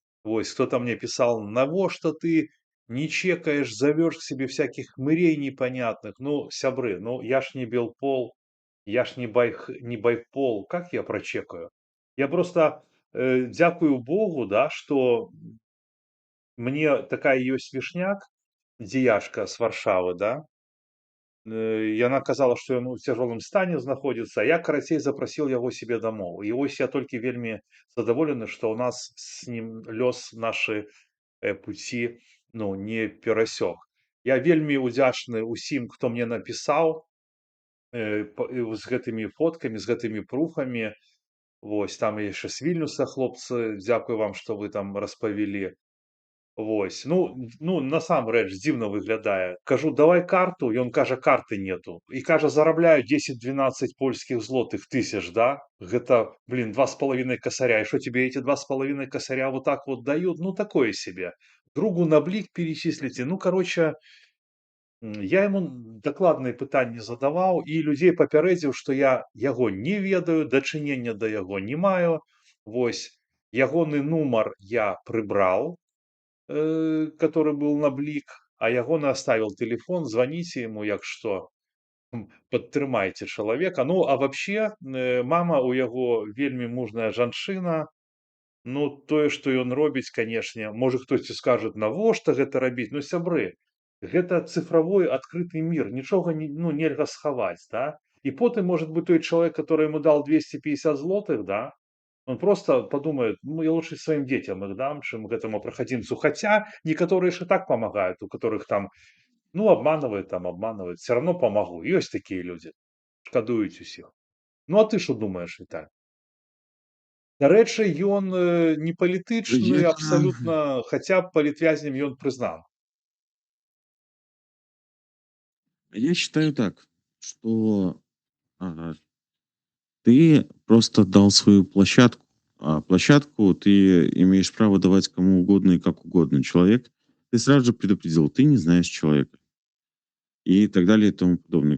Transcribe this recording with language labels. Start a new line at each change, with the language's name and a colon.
Russian: Вось, кто-то мне писал,
Belarusian: навошта
Russian: ты не чекаешь, зовешь к себе всяких хмырей непонятных. Ну, сябры, ну, я ж не Белпол, я ж не Байпол, как я прочекаю? Я просто
Belarusian: дзякую
Russian: Богу, да, что мне такая
Belarusian: ёсць вішняк, дзеячка з Варшавы,
Russian: да.
Belarusian: Яна казала, што ён у цяжкім стане знаходзіцца, а я, карацей, запрасіў яго себе дамоў. І вось я толькі вельмі задаволены, што ў нас з ім лёс нашы пуці, ну, не перасёк. Я вельмі ўдзячны ўсім, хто мне напісаў з гэтымі фоткамі, з гэтымі пруфамі. Вось, там яшчэ з Вільнюса хлопцы, дзякуй вам, што вы там распавялі. Вось, ну, насамрэч дзіўна выглядае. Кажу, давай карту, ён кажа,
Russian: карты нету.
Belarusian: І кажа, зарабляю 10-12 польскіх злотых тысяч, да? Гэта, блин, 2,5 косаря.
Russian: И что тебе эти 2,5 косаря вот так вот дают? Ну, такое себе. Другу на блик перечислите. Ну, короче,
Belarusian: Я яму дакладныя пытанні задаваў і людзей папярэдзіў, што я яго не ведаю, дачынення да яго не маю. Вось ягоны нумар я прыбраў,
Russian: который был на блік,
Belarusian: а ягоны аставіў тэлефон, званіце яму, як што, падтрымайце чалавека. Ну,
Russian: а вообще,
Belarusian: мама ў яго вельмі мужная жанчына. Ну, тое, што ён робіць, канешне, можа хтосьці скажа, навошта гэта рабіць? Ну, сябры, гэта
Russian: цифровой
Belarusian: адкрыты мір, нічога нельга схаваць, да?
Russian: І потым, может быть,
Belarusian: той чалавек,
Russian: который ему дал 250 злотых, да, он просто подумает, ну, я лучше своим детям их дам, чем
Belarusian: гэтаму
Russian: проходимцу. Хотя некоторые же так помогают, у которых там, ну, обманывают, все равно помогу. Есть такие люди,
Belarusian: шкадуюць усіх.
Russian: Ну, а ты что думаешь, Віталь?
Belarusian: Дарэчы, ён не палітычны Я, абсалютна, хаця палітвязнем ён прызнан.
Russian: я считаю так, что ты просто дал свою площадку, а площадку ты имеешь право давать кому угодно и как угодно. Человек, ты сразу же предупредил, ты не знаешь человека и так далее и тому подобное.